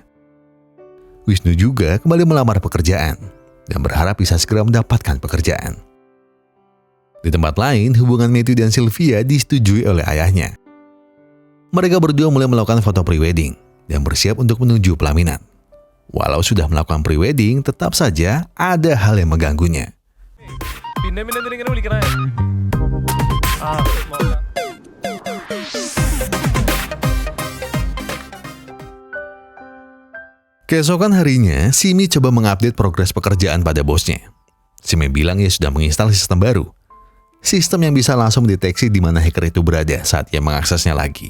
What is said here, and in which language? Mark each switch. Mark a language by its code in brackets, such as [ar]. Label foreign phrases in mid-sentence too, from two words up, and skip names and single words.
[id] Wisnu juga kembali melamar pekerjaan dan berharap bisa segera mendapatkan pekerjaan. Di tempat lain, hubungan Matthew dan Sylvia disetujui oleh ayahnya. Mereka berdua mulai melakukan foto prewedding dan bersiap untuk menuju pelaminan. Walau sudah melakukan prewedding, tetap saja ada hal yang mengganggunya. [ml] പിന്നെ എന്തിനാ ഇങ്ങനെ വിളിക്കണേ? [id] Keesokan harinya, Simi coba mengupdate progres pekerjaan pada bosnya. Simi bilang ia sudah menginstal sistem baru. Sistem yang bisa langsung mendeteksi di mana hacker itu berada saat ia mengaksesnya lagi.